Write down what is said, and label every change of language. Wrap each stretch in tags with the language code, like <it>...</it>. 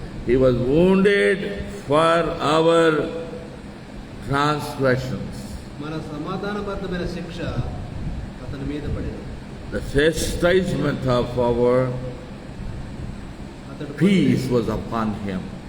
<en>He was wounded for our transgressions.</en> <te>మన సమాధానబద్ధమైన శిక్ష అతని మీద పడెను.</te> <en>The chastisement of our peace was upon him.</en>